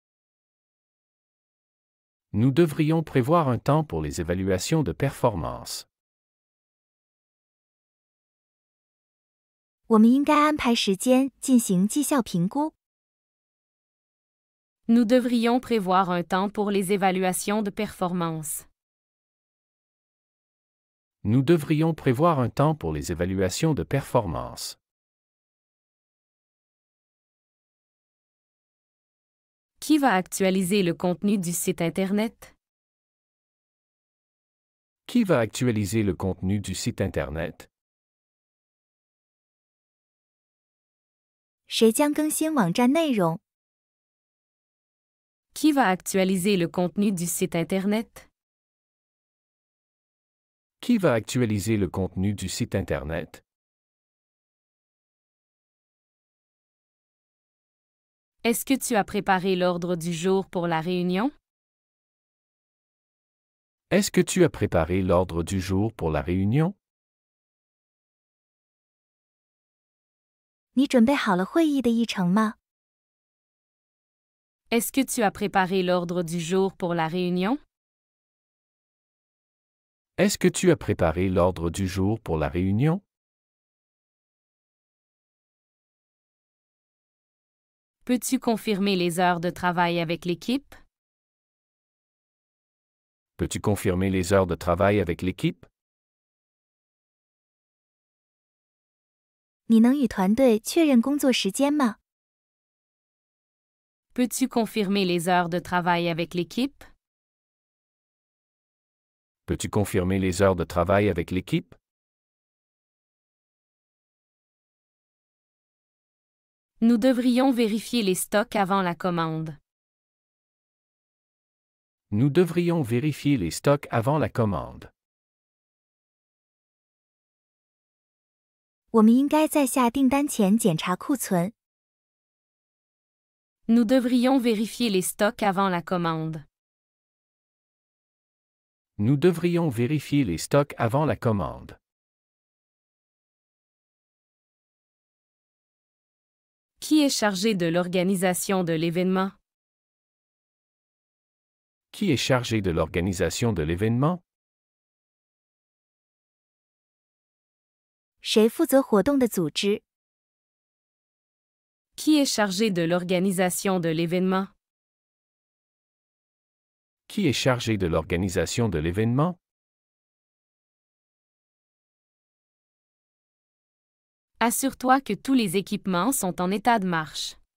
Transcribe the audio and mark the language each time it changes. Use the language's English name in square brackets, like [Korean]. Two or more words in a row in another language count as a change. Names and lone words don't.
[French] Nous devrions prévoir un temps pour les évaluations de performance. [Chinese] 我们应该安排时间进行绩效评估。 [French] Nous devrions prévoir un temps pour les évaluations de performance. Nous devrions prévoir un temps pour les évaluations de performance. Qui va actualiser le contenu du site Internet? Qui va actualiser le contenu du site Internet? [Chinese] 谁将更新网站内容？ [French] Qui va actualiser le contenu du site Internet? Qui va actualiser le contenu du site Internet? Est-ce que tu as préparé l'ordre du jour pour la réunion? Est-ce que tu as préparé l'ordre du jour pour la réunion? [Chinese] 你准备好了会议的议程吗？ [French] Est-ce que tu as préparé l'ordre du jour pour la réunion? Est-ce que tu as préparé l'ordre du jour pour la réunion? Peux-tu confirmer les heures de travail avec l'équipe? Peux-tu confirmer les heures de travail avec l'équipe? [Chinese] 你能与团队确认工作时间吗？ [French] Peux-tu confirmer les heures de travail avec l'équipe? Peux-tu confirmer les heures de travail avec l'équipe? Nous devrions vérifier les stocks avant la commande. Nous devrions vérifier les stocks avant la commande. [Chinese] 我们应该在下订单前检查库存。 [French] Nous devrions vérifier les stocks avant la commande. Nous devrions vérifier les stocks avant la commande. Qui est chargé de l'organisation de l'événement? Qui est chargé de l'organisation de l'événement? [Chinese] 谁负责活动的组织？ [French] Qui est chargé de l'organisation de l'événement? Qui est chargé de l'organisation de l'événement? Assure-toi que tous les équipements sont en état de marche.